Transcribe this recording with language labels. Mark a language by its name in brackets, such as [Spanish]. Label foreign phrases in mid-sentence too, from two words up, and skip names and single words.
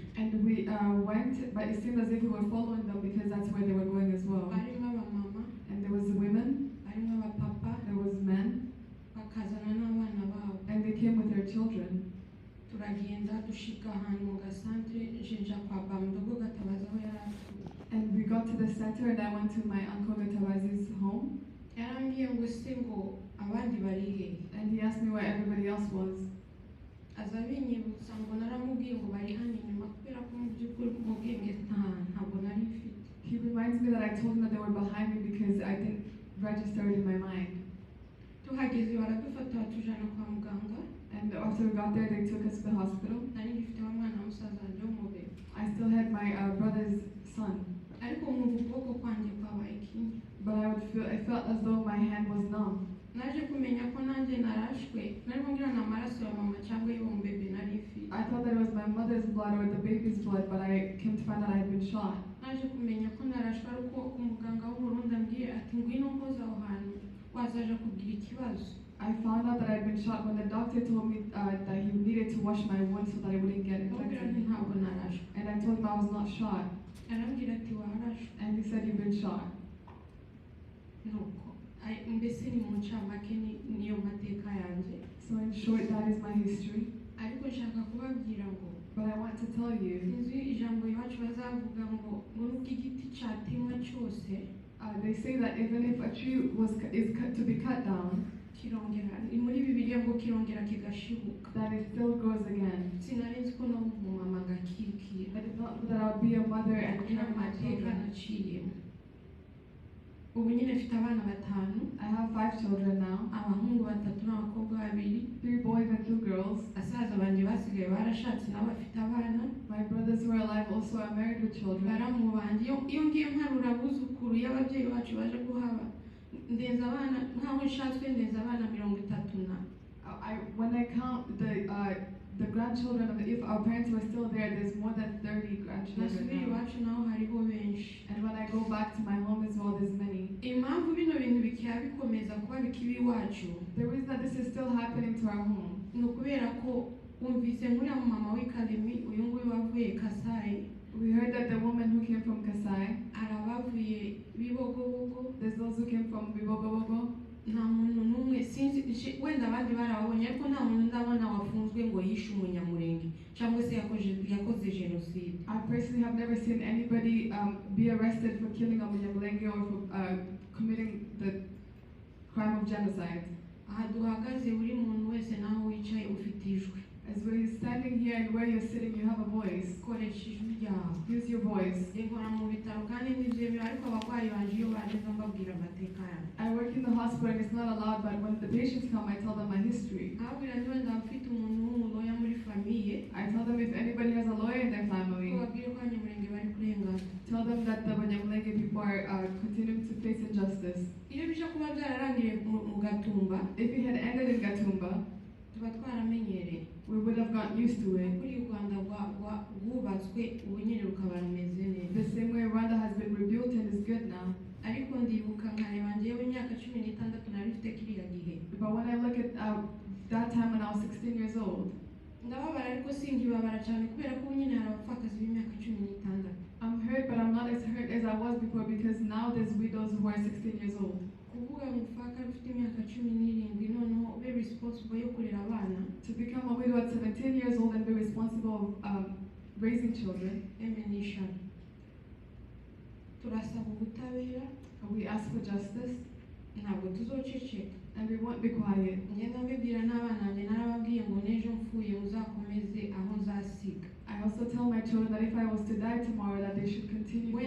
[English] And we went, but it seemed as if we were following them because that's where they were going as well. [Kinyarwanda] Barimo abamama, [English] And there was women, [Kinyarwanda] barimo abapapa, [English] there was men, [Kinyarwanda] bakazana n'abana babo. [English] and they came with their children. [Kinyarwanda] Turagenda dushika ahantu mu gasantere nje kwa Bamdogo Gatabazi aho yari atuye. [English] And we got to the center, and I went to my uncle Gatabazi's home. [Kinyarwanda] Yarambwiye ngo se ngo abandi bari hehe? [English] And he asked me where everybody else was. [Kinyarwanda] Aza binyibutsa ngo naramubwiye ngo bari hano inyuma kubera ko mu by'ukuri mu bwenge ntabwo nari mfite. [English] He reminds me that I told him that they were behind me because I didn't register it in my mind. [Kinyarwanda] Tuhageze baradufata batujana kwa muganga. [English] And after we got there, they took us to the hospital. [Kinyarwanda] Nari ngifite umwana wa musaza wanjye w'umubiri. [English] I still had my brother's son. [Kinyarwanda] Ariko nkumva ukuboko kwanjye kwabaye ikinya. [English] But I felt as though my hand was numb. [Kinyarwanda] Naje kumenya ko nanjye narashwe narimo ngira n'amaraso ya mama cyangwa y'uwo mbebe nari mfite. [English] I thought that it was my mother's blood or the baby's blood, but I came to find out I had been shot. [Kinyarwanda] Naje kumenya ko narashwe ariko umuganga w'Uburundi ambwiye ati ngwino mpoza aho hantu wazaje kugira ikibazo. [English] I found out that I had been shot when the doctor told me that he needed to wash my wound so that I wouldn't get infected. [Kinyarwanda] Ntabwo narashwe. [English] And I told him I was not shot. [Kinyarwanda] Arambwira ati warashwe. [English] And he said, you've been shot. [Kinyarwanda] Nuko mbese ni mu ncamake niyo mateka yanjye. [English] So in short, that is my history. [Kinyarwanda] Ariko nshaka kubabwira ngo [English] But I want to tell you, [Kinyarwanda] sinzi ijambo iwacu bazavuga ngo nubwo igiti cyatemwa cyose [English] they say that even if a tree is cut to be cut down, [Kinyarwanda] kirongera muri Bibiliya ngo kirongera kigashibuka. [English] that it still grows again. [Kinyarwanda] Sinari nzi ko no mu mama gakikira. [English] I did not know that I would be a mother and [Kinyarwanda] Ino [English] care my [Kinyarwanda] mateka [English] children. [Kinyarwanda] naciyemo. Ubu nyine mfite abana batanu, [English] I have 5 children now, [Kinyarwanda] abahungu 3 n'abakobwa 2. [English] 3 boys and 2 girls. [Kinyarwanda] Basaza banjye basigaye barashatse nabo bafite abana. [English] My brothers who are alive also are married with children. [Kinyarwanda] Baramu banjye iyo ngiye mparura abuzukuru y'ababyeyi bacu baje guhaba ndenza abana nkaho nshatswe ndenza abana 30 na. [English] When I count the grandchildren of if our parents were still there, there's more than 30 grandchildren [Kinyarwanda] Nasubira [English] now. [Kinyarwanda] iwacu naho hariho benshi. [English] And when I go back to my home as well, there's many. [Kinyarwanda] Impamvu bino bintu bikiba bikomeza kuba bikiba iwacu [English] The reason that this is still happening to our home [Kinyarwanda] ni ukubera ko wumvise nkuriya mama w'ikaremi uyu nguyu wavuye Kasai, [English] we heard that the woman who came from Kasai, [Kinyarwanda] arabavuye Bibogobogo. [English] there's those who came from Bibogobogo. [Kinyarwanda] Nta muntu n'umwe sinzi wenda abandi barabonye ariko nta muntu ndabona wafunzwe ngo yishe umunyamurenge cyangwa se yakoze genocide. [English] I personally have never seen anybody be arrested for killing a Banyamulenge or for committing the crime of genocide. [Kinyarwanda] Aha duhagaze buri muntu wese naho wicaye ufite ijwi. [English] As we're standing here and where you're sitting, you have a voice. [Kinyarwanda] Koresha ijwi ryawe. [English] Use your voice. [Kinyarwanda] Nkora mu bitaro kandi ntibyemera ariko abarwayi banje iyo baje mbabwira amateka yanjye. [English] I work in the hospital and it's not allowed, but when the patients come, I tell them my history. [Kinyarwanda] Ababwira niba ndafite umuntu w'umuloya muri famiye. [English] I tell them if anybody has a lawyer in their family, [Kinyarwanda] Babwire ko abanyamurenge bari kurengana. [English] tell them that the Banyamulenge people are continuing to face injustice. [Kinyarwanda] Iyo bije kuba byararangiriye mu Gatumba [English] If it had ended in Gatumba, [Kinyarwanda] tuba twaramenyereye. [English] we would have gotten used to it. [Kinyarwanda] Kuri u Rwanda rwubatswe ubu nyine rukaba rumeze neza. [English] The same way Rwanda has been rebuilt and is good now. [Kinyarwanda] Ariko ndibuka nkareba njyewe imyaka 16 nari mfite kiriya gihe. [English] But when I look at that time when I was 16 years old, [Kinyarwanda] ndababara ariko singibabara cyane kubera ko nyine hari abapfakazi b'imyaka 16. [English] I'm hurt, but I'm not as hurt as I was before because now there's widows who are 16 years old. [Kinyarwanda] Kuvuga umupfaka ufite imyaka 17 noneho ube responsible yo kurera abana. [English] To become a widow at 17 years old and be responsible of raising children. [Kinyarwanda] Turasaba ubutabera. [English] We ask for justice. [Kinyarwanda] Ntabwo tuzoceceka. [English] And we won't be quiet. [Kinyarwanda] Ngenda mbibwira n'abana banjye narababwiye ngo n'ejo mfuye muzakomeze aho nzasiga. [English] I also tell my children that if I was to die tomorrow, that they should continue from